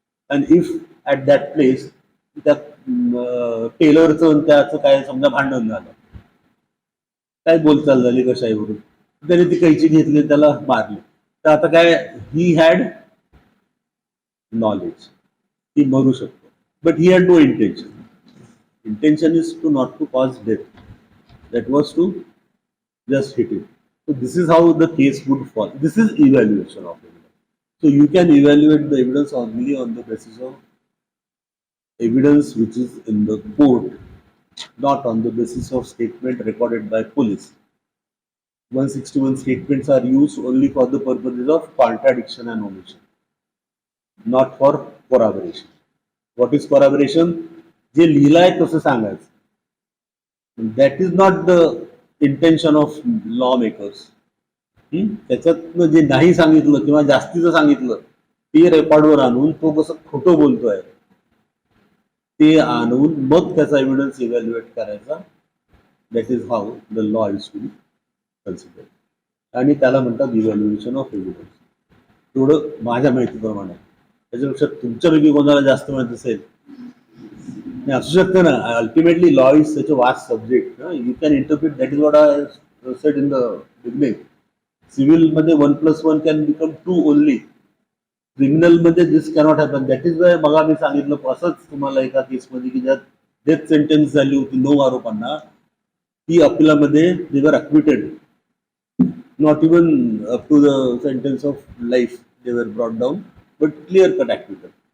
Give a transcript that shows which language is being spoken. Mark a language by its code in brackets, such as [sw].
[en] and if at that place [mr] त्या टेलरचं त्याचं काय समजा भांडण झालं, काय बोलचाल झाली कशाईवरून, त्याने ती कैची घेतली, त्याला मारली. तर आता काय, [en] he had knowledge, [mr] ती मरू शकतो, [en] But he had no intention. Intention is to not to cause death, that was to just hit it. So this is how the case would fall. This is evaluation of evidence. So you can evaluate the evidence only on the basis of evidence which is in the court, not on the basis of statement recorded by police. 161 statements are used only for the purposes of contradiction and omission, not for corroboration. What is corroboration? [mr] जे लिहिलंय तसं सांगायचं. [en] That is not the intention of lawmakers. [mr] त्याच्यातनं जे नाही सांगितलं किंवा जास्तीचं सांगितलं ते रेकॉर्डवर आणून तो कसं खोटं बोलतोय ते आणून मग त्याचा एव्हिडन्स इव्हॅल्युएट करायचा. [en] That is how the law is to be considered. [mr] आणि त्याला म्हणतात [en] Evaluation of evidence. [mr] तेवढं माझ्या माहितीप्रमाणे. त्याच्यापेक्षा तुमच्यापैकी कोणाला जास्त माहित असेल नाही असू शकतं ना. [en] Ultimately law is such a vast subject. You can interpret. That is what I said in the beginning. Civil मध्ये 1+1 can become 2 only. [mr] क्रिमिनल मध्ये [en] This cannot happen. That is why [mr] बघा मी सांगितलं असंच तुम्हाला एका केसमध्ये की ज्यात डेथ सेंटेन्स झाली होती 9 आरोपांना. ती अपिलामध्ये [en] They were acquitted. Not even up to the sentence of life they were brought down, but clear cut acquitted.